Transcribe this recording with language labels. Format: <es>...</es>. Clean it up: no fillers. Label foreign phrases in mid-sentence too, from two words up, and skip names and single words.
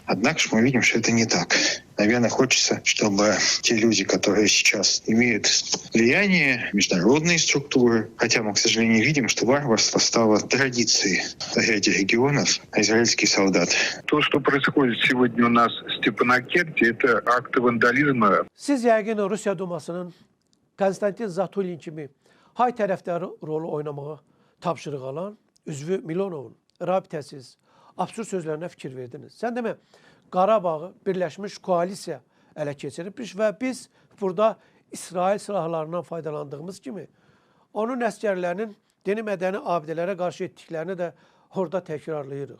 <ru>Однако же мы видим, что это не так. Наверное, хочется, чтобы те люди, которые сейчас имеют влияние, международные структуры, хотя мы, к сожалению, видим, что варварство стало традицией в ряде регионов, а израильский солдат. То, что происходит сегодня у нас в Степанакерте, это акты вандализма.</ru> <az>Siz yəqin Rusiya Dumasının Konstantin Zatulin kimi hay tərəfdarı rolu oynamağı tapşırıq alan üzvü Milonovun rabitəsiz, absurd sözlərinə fikir verdiniz. Sən demə, Qarabağı Birləşmiş Koalisiya ələ keçiribmiş və biz burada İsrail silahlarından faydalandığımız kimi onun əskərlərinin dini mədəni abidələrə qarşı etdiklərini də orada təkrarlayırıq.</az>